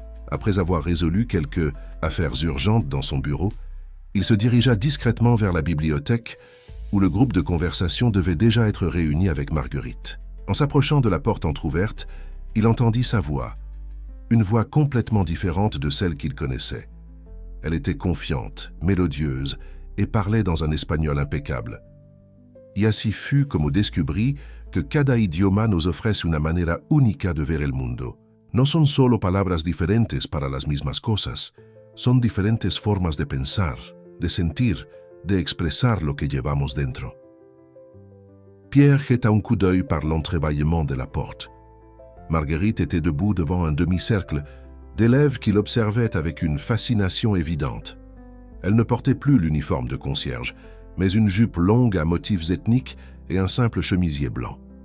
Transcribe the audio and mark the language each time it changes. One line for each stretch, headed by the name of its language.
French: Après avoir résolu quelques affaires urgentes dans son bureau, il se dirigea discrètement vers la bibliothèque où le groupe de conversation devait déjà être réuni avec Marguerite. En s'approchant de la porte entr'ouverte, il entendit sa voix, une voix complètement différente de celle qu'il connaissait. Elle était confiante, mélodieuse et parlait dans un espagnol impeccable.
Spanish: Y así fut como descubrí que cada idioma nos ofrece una manera única de ver el mundo. No son solo palabras diferentes para las mismas cosas, son diferentes formas de pensar, de sentir, de expresar lo que llevamos dentro.
French: Pierre jeta un coup d'œil par l'entrebâillement de la porte. Marguerite était debout devant un demi-cercle d'élèves qui l'observaient avec une fascination évidente. Elle ne portait plus l'uniforme de concierge, mais une jupe longue à motifs ethniques et un simple chemisier blanc.